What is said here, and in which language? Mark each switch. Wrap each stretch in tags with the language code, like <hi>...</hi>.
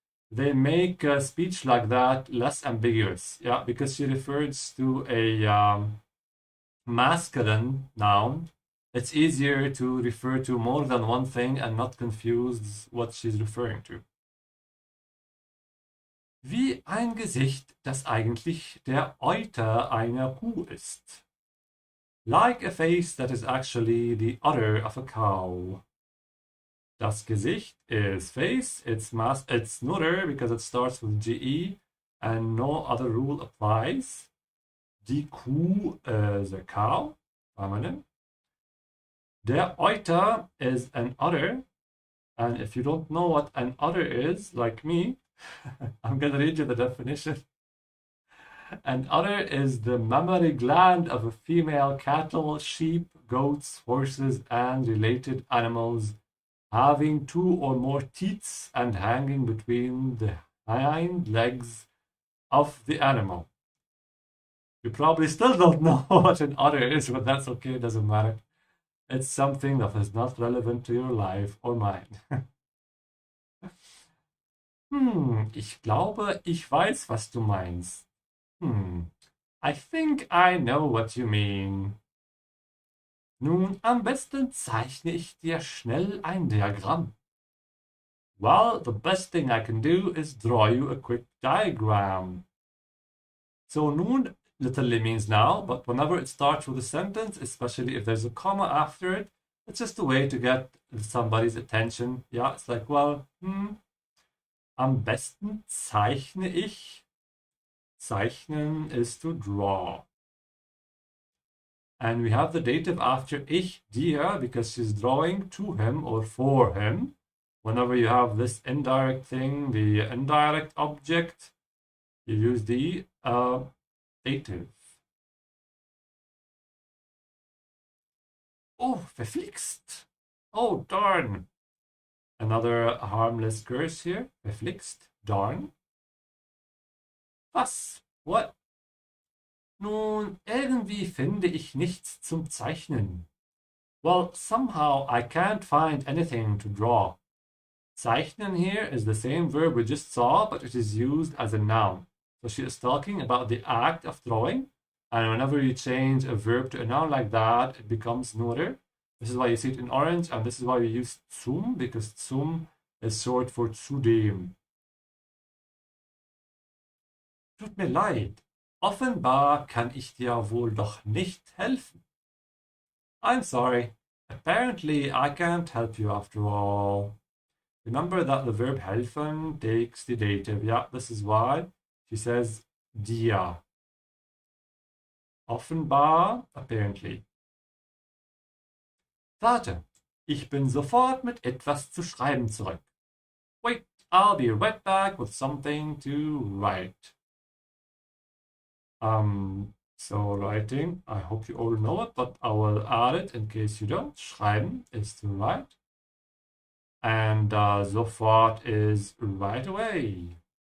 <en>They make speech like that less ambiguous. Yeah, because she refers to a masculine noun. It's easier to refer to more than one thing and not confuse what she's referring to.</en> <de>Wie ein Gesicht, das eigentlich der Euter einer Kuh ist.</de> <en>Like a face that is actually the udder of a cow. Das Gesicht is face, it's neuter because it starts with GE and no other rule applies. Die Kuh is a cow, feminine. Der Euter is an udder, and if you don't know what an udder is, like me, I'm going to read you the definition. An udder is the mammary gland of a female cattle, sheep, goats, horses, and related animals, having two or more teats and hanging between the hind legs of the animal. You probably still don't know what an udder is, but that's okay, it doesn't matter. It's something that is not relevant to your life or mine.</en> <de>Ich glaube, ich weiß, was du meinst.</de> <en>I think I know what you mean.</en> <de>Nun, am besten zeichne ich dir schnell ein Diagramm.</de> <en>Well, the best thing I can do is draw you a quick diagram. So nun literally means now, but whenever it starts with a sentence, especially if there's a comma after it, it's just a way to get somebody's attention. Yeah, it's like, well,</en> <de>am besten zeichne ich.</de> <en>Zeichnen is to draw. And we have the dative after ich, dir, because she's drawing to him or for him. Whenever you have this indirect thing, the indirect object, you use the dative. Oh, verflixt. Oh, darn. Another harmless curse here. Verflixt. Darn. Was? What?</en> <de>Nun, irgendwie finde ich nichts zum Zeichnen.</de> <en>Well, somehow I can't find anything to draw. Zeichnen here is the same verb we just saw, but it is used as a noun. So she is talking about the act of drawing. And whenever you change a verb to a noun like that, it becomes neuter. This is why you see it in orange, and this is why we use zum, because zum is short for zudem.</en> <de>Tut mir leid. Offenbar kann ich dir wohl doch nicht helfen.</de> <en>I'm sorry. Apparently, I can't help you after all. Remember that the verb helfen takes the dative. Yeah, this is why she says dir. Offenbar, apparently.</en> <de>Warte, ich bin sofort mit etwas zu schreiben zurück.</de> <en>Wait, I'll be right back with something to write. So writing, I hope you all know it, but I will add it in case you don't. Schreiben is to write. And sofort is right away.</en>